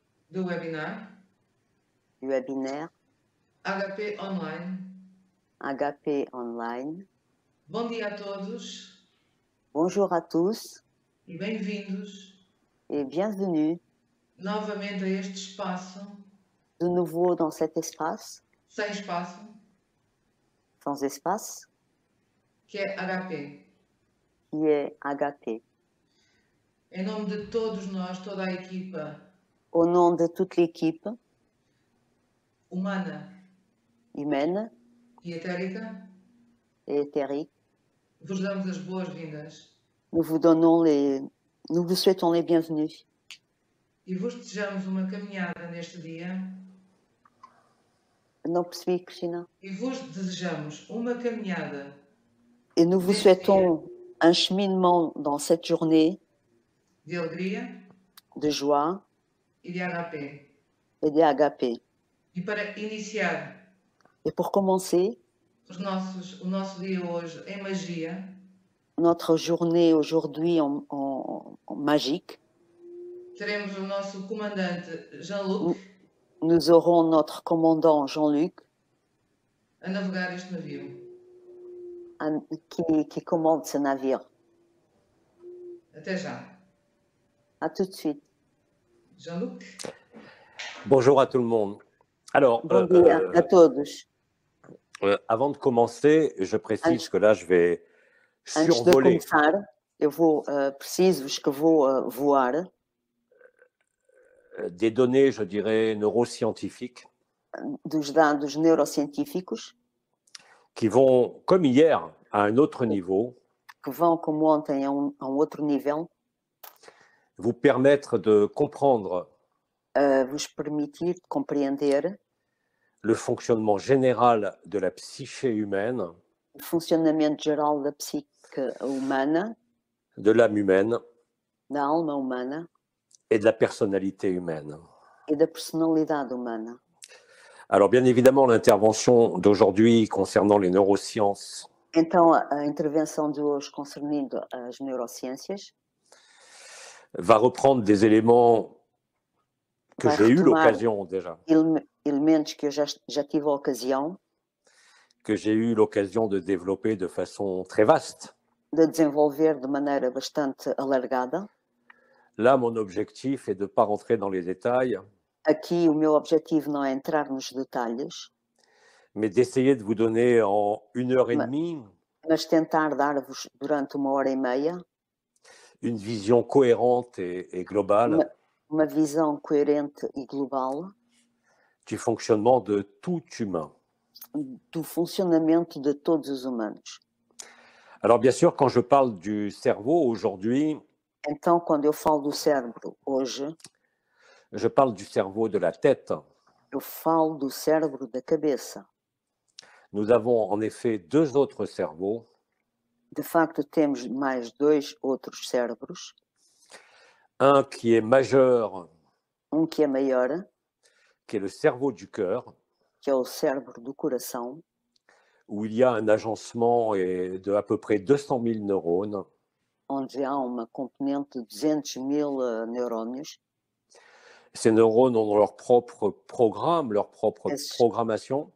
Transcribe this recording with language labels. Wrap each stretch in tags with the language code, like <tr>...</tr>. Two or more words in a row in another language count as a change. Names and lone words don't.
<pt>do webinar</pt> <fr>du webinaire HP Online. HP Online.</fr> <pt>Bom dia a todos</pt> <fr>Bonjour à tous</fr> <pt>e bem-vindos</pt> <fr>et bienvenue</fr> <pt>novamente a este espaço</pt> <fr>de nouveau dans cet espace,</fr> <pt>sem espaço,</pt> <fr>sans espace,</fr> <pt>que é HP.</pt> <fr>qui est HP.</fr> <pt>Em nome de todos nós, toda a equipa</pt> <fr>Au nom de toute l'équipe</fr> <pt>humana</pt> <fr>humaine</fr> <pt>e etérica,</pt> <fr>et éthérique,</fr> <pt>vos damos as boas-vindas</pt> <fr>nous vous souhaitons les bienvenus</fr> <pt>e vos desejamos uma caminhada neste dia Não percebi, Cristina. e vos desejamos uma caminhada</pt> <fr>Et nous vous</fr> <pt>neste</pt> <fr>souhaitons un cheminement dans cette journée</fr> <pt>dia de alegria</pt> <fr>de joie</fr> <pt>e de HP.</pt> <fr>et de HP.</fr> <pt>E para iniciar</pt> <fr>Et pour commencer,</fr> <pt>o nosso dia hoje em magia,</pt> <fr>notre journée aujourd'hui en magique,</fr> <pt>teremos o nosso comandante Jean-Luc</pt> <fr>nous aurons notre commandant Jean-Luc</fr> <pt>a navegar este navio.</pt> <fr>qui commande ce navire.</fr> <pt>Até já.</pt> <fr>À tout de suite. Jean-Luc? Bonjour à tout le monde. Alors,</fr> <pt>Bom dia a todos.</pt> <fr>Avant de commencer, je précise que là, je vais</fr> <pt>Antes de</pt> <fr>survoler</fr> <pt>começar, preciso-vos que vou voar</pt> <fr>des données, je dirais, neuroscientifiques</fr> <pt>dos dados neurocientíficos</pt> <fr>qui vont, comme hier, à un autre niveau,</fr> <pt>que vão, como ontem, a um outro nível,</pt> <fr>vous permettre de comprendre</fr> <pt>vos permitir compreender</pt> <fr>le fonctionnement général de la psyché humaine,</fr> <pt>o funcionamento geral da psique humana,</pt> <fr>de l'âme humaine</fr> <pt>da alma humana</pt> <fr>et de la personnalité humaine.</fr> <pt>e da personalidade humana.</pt> <fr>Alors, bien évidemment, l'intervention d'aujourd'hui concernant les neurosciences</fr> <pt>Então, a intervenção de hoje concernindo as neurociências</pt> <fr>va reprendre des éléments que</fr> <pt>vai</pt> <fr>j'ai eu</fr> <pt>retomar</pt> <fr>l'occasion déjà,</fr> <pt>elementos que eu já tive a ocasião</pt> <fr>que j'ai eu l'occasion de développer de façon très vaste.</fr> <pt>de desenvolver de maneira bastante alargada.</pt> <fr>Là, mon objectif est de ne pas rentrer dans les détails,</fr> <pt>Aqui o meu objetivo não é entrar nos detalhes,</pt> <fr>mais d'essayer de vous donner en 1 heure et demie</fr> <pt>mas tentar dar-vos durante 1 h30</pt> <fr>une vision cohérente et globale</fr> <pt>uma visão coerente e global</pt> <fr>du fonctionnement de tout humain.</fr> <pt>do funcionamento de todos os humanos.</pt> <fr>Alors bien sûr, quand je parle du cerveau aujourd'hui,</fr> <pt>Então, quando eu falo do cérebro hoje,</pt> <fr>je parle du cerveau de la tête.</fr> <pt>eu falo do cérebro da cabeça.</pt> <fr>Nous avons en effet 2 autres cerveaux,</fr> <pt>De facto, temos mais 2 outros cérebros,</pt> <fr>un qui est majeur,</fr> <pt>que é maior,</pt> <fr>qui est le cerveau du cœur,</fr> <pt>que é o cérebro do coração,</pt> <fr>où il y a un agencement de à peu près 200 000 neurones,</fr> <pt>onde há uma componente de 200.000 neurónios.</pt> <fr>Ces neurones ont leur propre programme, leur propre programmation.</fr>